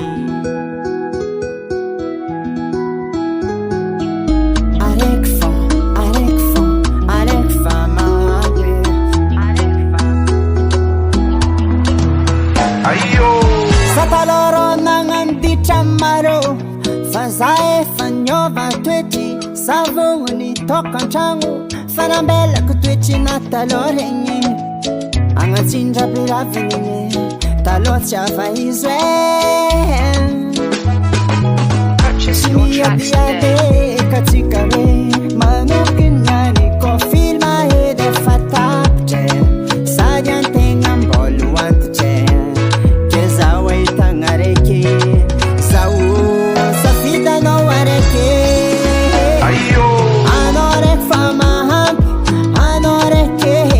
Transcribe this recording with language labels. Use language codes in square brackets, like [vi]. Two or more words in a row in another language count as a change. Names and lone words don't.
[mg] Sataloro nanganditra maro fa za efa niova toetry savogny tokantragno fanambelako toetry na taloha regny agnatsindra-piravinigny taloha tsy avaizo [en] Purchase your tracks today. [mg] katsika hoe manokinany ko filma edy efa tapitra sady antegna mbolo antitra ke zaho ahitagna araiky zaho safidanao araiky anao raiky fa mahampy anao raiky